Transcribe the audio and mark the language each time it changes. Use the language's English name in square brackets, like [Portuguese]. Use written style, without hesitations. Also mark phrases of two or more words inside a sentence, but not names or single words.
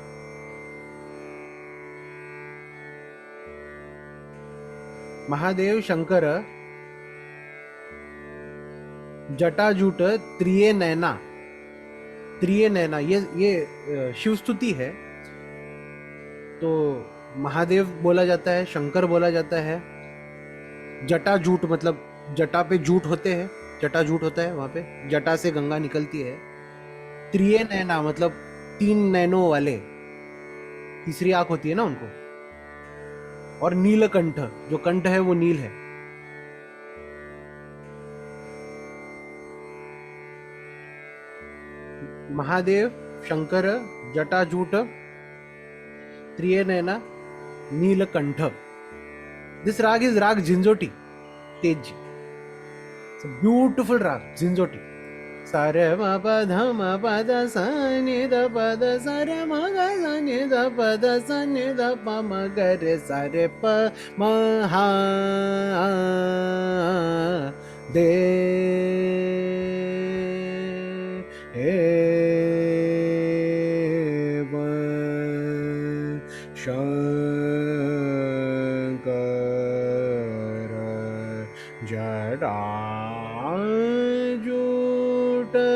[Hindi] महादेव शंकर जटाजूट त्रिये नैना। त्रिये नैना ये शिव स्तुति है। तो महादेव बोला जाता है, शंकर बोला जाता है, जटाजूट मतलब जटा पे जूट होते हैं, जटाजूट होता है, वहां पे जटा से गंगा निकलती है। त्रिनयना मतलब 3 नैनो वाले, तीसरी आंख होती है ना उनको। और नीलकंठ, जो कंठ है वो नील है। महादेव, शंकर, जटाजूट, त्रिनयना, नीलकंठ। [English] This raga is raga Jhinjhoti, तेज। It's a beautiful raga Jhinjhoti. सारे म प ध म प द स नि द प द स रे म ग स नि द प द स नि द प म ग रे सा रे प म हा [Hindi] दे ए व शंकर जटाजूट